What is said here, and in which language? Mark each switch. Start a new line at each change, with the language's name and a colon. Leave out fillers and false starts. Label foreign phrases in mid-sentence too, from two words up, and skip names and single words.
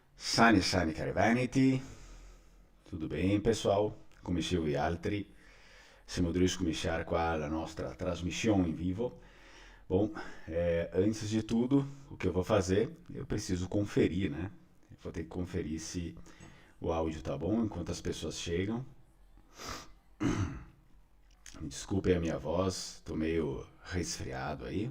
Italian: Sani Sani Cari tutto bene pessoal? Come dicevo gli altri, siamo riusciti a cominciare qua la nostra trasmissione in vivo.
Portuguese: Bom, antes de tudo, o que eu vou fazer, eu preciso conferir, né? Eu vou ter que conferir se o áudio tá bom enquanto as pessoas chegam. Me desculpem a minha voz, tô meio resfriado aí.